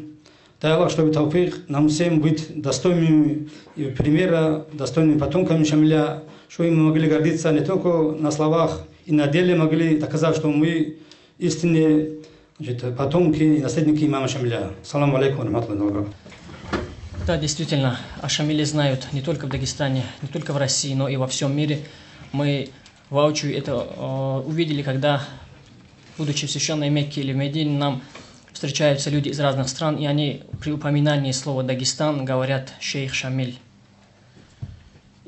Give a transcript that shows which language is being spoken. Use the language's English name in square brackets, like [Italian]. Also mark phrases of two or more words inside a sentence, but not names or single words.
[Russian] Дай Аллах, чтобы тауфик нам всем быть достойными примера, достойными потомками Шамиля, чтобы мы могли гордиться не только на словах, и на деле могли доказать, что мы истинные, значит, потомки и наследники имама Шамиля. [Arabic] سلام عليكم ورحمة الله. [Russian] Да, действительно, о Шамиле знают не только в Дагестане, не только в России, но и во всем мире. Мы воочию это увидели, когда, будучи в священной Мекке или в Медине, нам встречаются люди из разных стран, и они при упоминании слова «Дагестан» говорят «Шейх Шамиль».